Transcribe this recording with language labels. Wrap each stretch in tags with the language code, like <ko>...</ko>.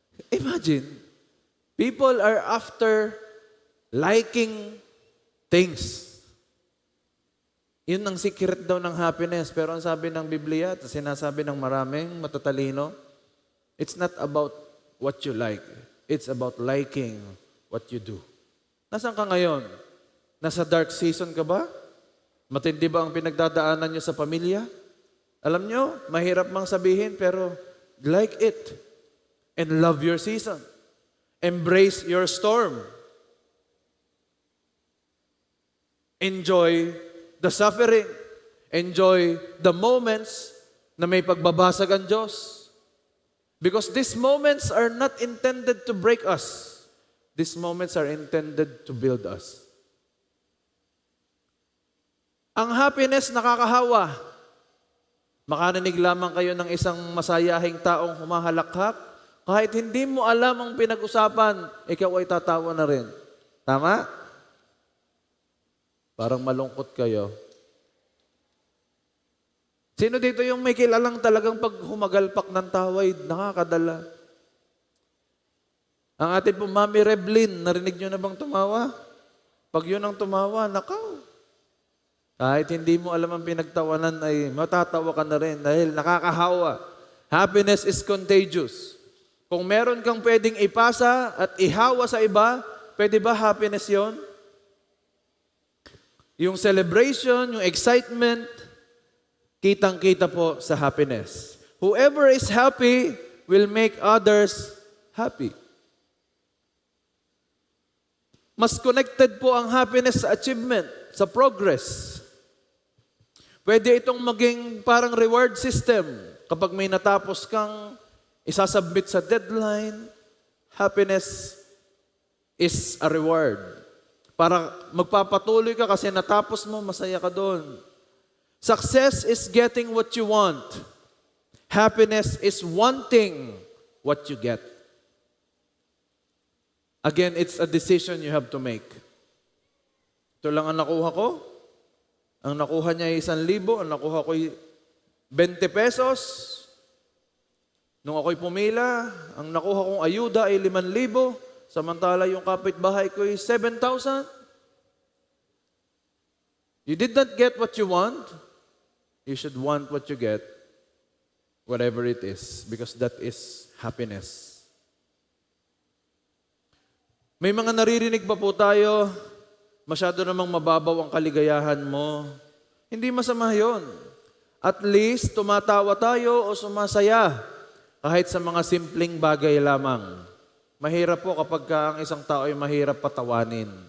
<en>Imagine, people are after liking things.</en> <tl>Yun ang secret daw ng happiness. Pero ang sabi ng Biblia, at sinasabi ng maraming matatalino,</tl> <en>it's not about what you like. It's about liking what you do.</en> <tl>Nasaan ka ngayon? Nasa dark season ka ba? Matindi ba ang pinagdadaanan nyo sa pamilya? Alam nyo, mahirap mang sabihin, pero</tl> <en>like it. And love your season. Embrace your storm. Enjoy the suffering. Enjoy the moments</en> <tl>na may pagbabasag ang Diyos.</tl> <en>Because these moments are not intended to break us. These moments are intended to build us.</en> <tl>Ang happiness nakakahawa. Makarinig lamang kayo ng isang masayahing taong humahalakhak. Kahit hindi mo alam ang pinag-usapan, ikaw ay tatawa na rin. Tama? Parang malungkot kayo. Sino dito yung may kilalang talagang pag humagalpak ng tawa ay nakakadala? Ang ating po, Mami Reblin, narinig nyo na bang tumawa? Pag yun ang tumawa, nakaw. Kahit hindi mo alam ang pinagtawanan ay matatawa ka na rin dahil nakakahawa.</tl> <en>Happiness is contagious.</en> <tl>Kung meron kang pwedeng ipasa at ihawa sa iba, pwede ba happiness yon? Yung celebration, yung excitement, kitang-kita po sa happiness.</tl> <en>Whoever is happy will make others happy.</en> <tl>Mas connected po ang happiness sa achievement, sa progress. Pwede itong maging parang reward system. Kapag may natapos kang isasubmit sa deadline,</tl> <en>happiness is a reward.</en> <tl>Para magpapatuloy ka kasi natapos mo, masaya ka doon.</tl> <en>Success is getting what you want. Happiness is wanting what you get. Again, it's a decision you have to make.</en> <tl>Ito lang ang nakuha ko. Ang nakuha niya ay 1,000, ang nakuha ko ay 20 pesos. Nung ako'y pumila, ang nakuha kong ayuda ay 5,000, samantala yung kapitbahay ko ay 7,000.</tl> <en>You did not get what you want. You should want what you get, whatever it is, because that is happiness.</en> <tl>May mga naririnig pa po tayo, masyado namang mababaw ang kaligayahan mo. Hindi masama yun. At least, tumatawa tayo o sumasaya kahit sa mga simpleng bagay lamang. Mahirap po kapag ang isang tao ay mahirap patawanin.</tl>